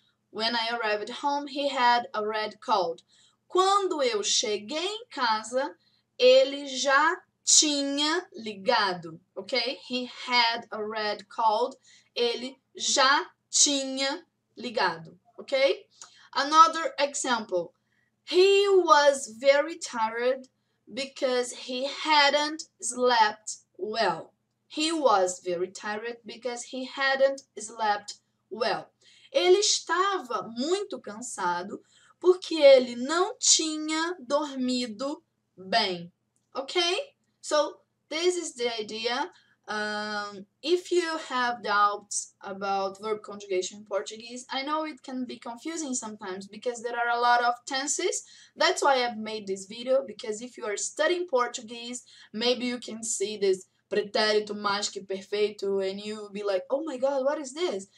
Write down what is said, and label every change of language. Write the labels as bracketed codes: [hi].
[en] When I arrived home, he had already called. [pt] Quando eu cheguei em casa, ele já tinha ligado. [en] Okay? He had already called. [pt] Ele já tinha ligado. [en] Okay? Another example. He was very tired because he hadn't slept well. He was very tired because he hadn't slept well. [pt] Ele estava muito cansado porque ele não tinha dormido bem. [en] Okay? So this is the idea. If you have doubts about verb conjugation in Portuguese, I know it can be confusing sometimes because there are a lot of tenses. That's why I've made this video, because if you are studying Portuguese, maybe you can see this pretérito mais que perfeito and you will be like, oh my god, what is this?